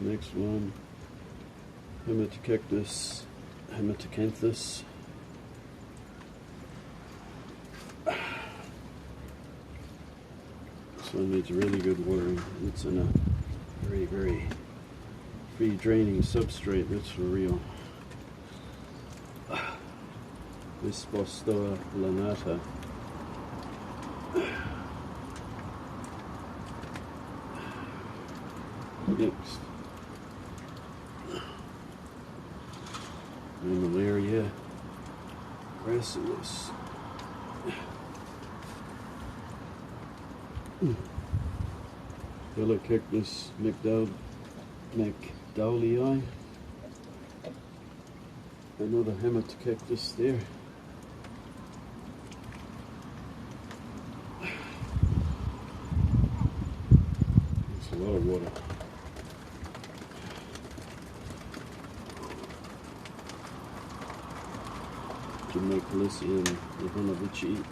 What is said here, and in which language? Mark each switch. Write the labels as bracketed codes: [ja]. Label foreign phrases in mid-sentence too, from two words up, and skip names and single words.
[en] Next one, Hematocanthus. This one needs really good watering. It's in a very, very free draining substrate, that's for real. Vispostoa lanata. Next, Mammillaria gracilis. Cactus McDowellii. Another Hematocanthus there. That's a lot of water. Jamaicalycium Ivanovici.